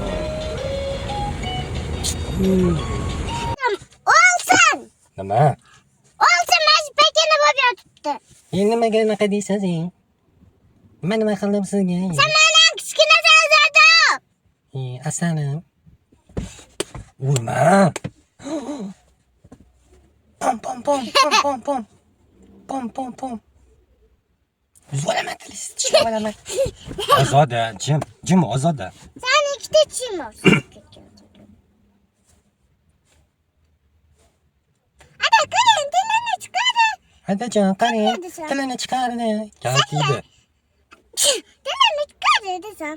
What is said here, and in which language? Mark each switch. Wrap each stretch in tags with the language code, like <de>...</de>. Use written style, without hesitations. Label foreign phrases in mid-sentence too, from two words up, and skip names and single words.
<uz>Olsin. Nima? Olsin, mana pakana bo'lib yotibdi. Endi nimaga unaqa deysiz? Nima qildim sizga? Sen mendan kichkina sazada. Asalim. Urma. Pom pom pom pom pom pom. Pom pom pom. Uzvolaman tilisiz tishlavolaman. Ozoda, jim Ozoda. Sen ikkita tishim bor. Ada, qarang, tilini chiqardi. Adajon, qarang, tilini chiqardi. Kaltiydi. Tilini chiqardi desam.</uz>